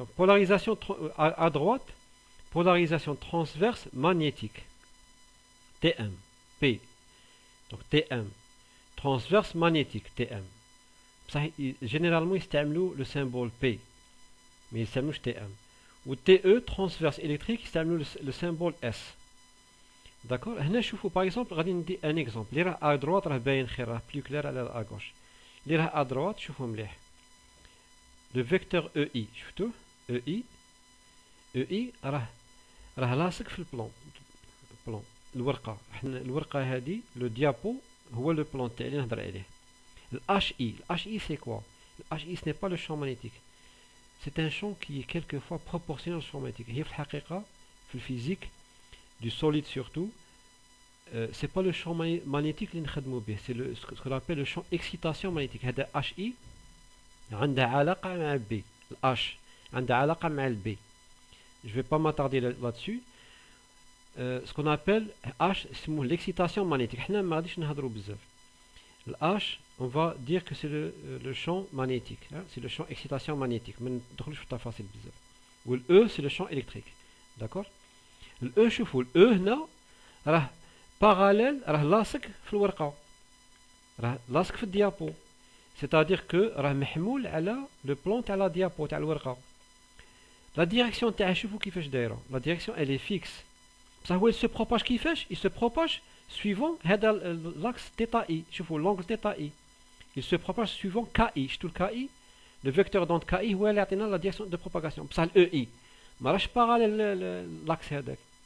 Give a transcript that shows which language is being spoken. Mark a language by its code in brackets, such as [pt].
[fr] Donc polarisation à droite, polarisation transverse magnétique TM P. Donc TM transverse magnétique TM. Généralement ils utilisent le symbole P, mais ils utilisent TM. Ou TE transverse électrique ils utilisent le symbole S. D'accord. [ar] هنا شوفوا par exemple غادي ندي un exemple اللي راه à droite راه باين خير راه plus clair على à gauche. اللي راه à droite شوفوا مليح. [fr] Le vecteur EI [ar] شفتوه EI راه لاصق في البلان الورقة. حنا الورقة هذه لو ديابو هو لو بلان تاعي اللي نهضر عليه. [fr] HI c'est quoi? HI ce n'est pas le champ magnétique. C'est un champ qui est quelquefois proportionnel au champ magnétique. [ar] هي في الحقيقة في الفيزيك du solide surtout [fr] c'est pas le champ magnétique [ar] اللي نخدموا به. [fr] C'est ce qu'on appelle le champ excitation magnétique. [ar] هذا HI عندها علاقة مع B. H عندها علاقة مع B. [fr] Je vais pas m'attarder là-dessus. Ce qu'on appelle H c'est l'excitation magnétique. [ar] حنا ما غاديش نهضروا بزاف. [fr] H on va dire que c'est le champ magnétique, hein? C'est le champ excitation magnétique. [ar] ما ندخلوش في التفاصيل بزاف. [fr] وال E c'est le champ électrique. D'accord. [ar] ال E شوفوا ال E هنا راه parallèle راه لاصق في الورقة. راه لاصق في الديابو. [fr] C'est-à-dire que [ar] راه محمول على le plan تاع لا ديابو تاع الورقة. La direction تاعها شوفوا كيفاش دايرة. [fr] La direction elle est fixe. [ar] بصح هو [fr] il se propage كيفاش؟ Il se propage suivant هذا l'axe θ I. شوفوا l'angle θ I. Il se propage suivant KI. شفتوا ال KI؟ Le vecteur d'onde KI [ar] هو اللي يعطينا [fr] la direction de propagation. [ar] بصح ال EI ما راهش parallèle l'axe هذاك.